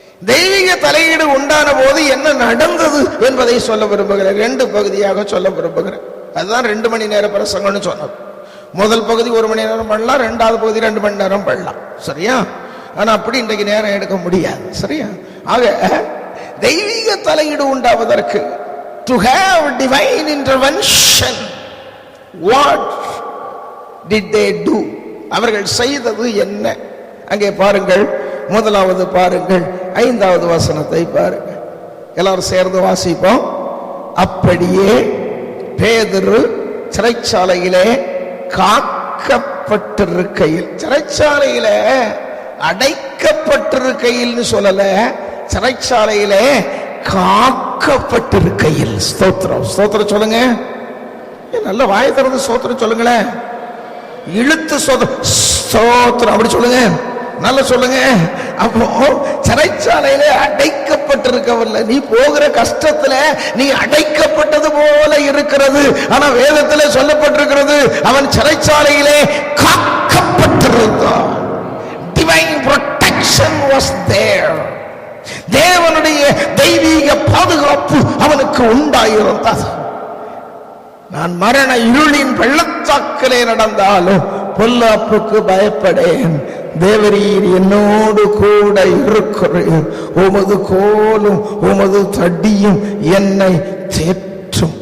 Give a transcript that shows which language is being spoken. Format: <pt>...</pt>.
<ta>தெய்வீக தலையீடு உண்டான போது என்ன நடந்தது என்பதை சொல்ல விரும்புகிறேன். 2 பகுதியாக சொல்ல விரும்புகிறேன். அதுதான் 2 மணி நேர பிரசங்கம்னு சொன்னது. முதல் பகுதி 1 மணி நேரம் பண்ணலாம், 2வது பகுதி 2 மணி நேரம் பண்ணலாம். சரியா? ஆனா அப்படி இன்றைக்கு நேரம் எடுக்க முடியாது. சரியா? ஆக தெய்வீக தலையீடு உண்டாவதற்கு</ta> <en>to have divine intervention, what did they do?</en> <ta>அவர்கள் செய்தது என்ன? அங்கே பாருங்கள். முதலாவது பாருங்கள், 5வது வசனத்தை பாருங்கள். எல்லாரும் சேர்ந்து வாசிப்போம். அப்படியே பேதுரு சிறைச்சாலையிலே காக்கப்பட்டிருக்கையில், சிறைச்சாலையிலே அடைக்கப்பட்டிருக்கையில் சொல்லல, சிறைச்சாலையிலே காக்கப்பட்டிருக்கையில். ஸ்தோத்திரம், ஸ்தோத்திரம் சொல்லுங்க. நல்ல வாயை திறந்து ஸ்தோத்திரம் சொல்லுங்களேன். இழுத்து ஸ்தோத்திரம் அப்படி சொல்லுங்க, நல்ல சொல்லுங்க. அப்போ சிறைச்சாலையில அடைக்கப்பட்டிருக்கவில்லை. நீ போகிற கஷ்டத்துல நீ அடைக்கப்பட்டது போல இருக்கிறது. ஆனா வேதத்துல சொல்லப்பட்டிருக்கிறது, அவன் சிறைச்சாலையிலே காக்கப்பட்டிருந்தான்.</ta> <en>Divine protection was there.</en> <ta>தேவனுடைய தெய்வீக பாதுகாப்பு அவனுக்கு உண்டாயிருந்தது. நான் மரண இருளின் பள்ளத்தாக்கிலே நடந்தாலும் பொல்லாப்புக்கு பயப்படேன், தேவரீர் என்னோடு கூட இருக்கிறீர், உமது கோலும் உமது தடியும் என்னை தேற்றும்.</ta>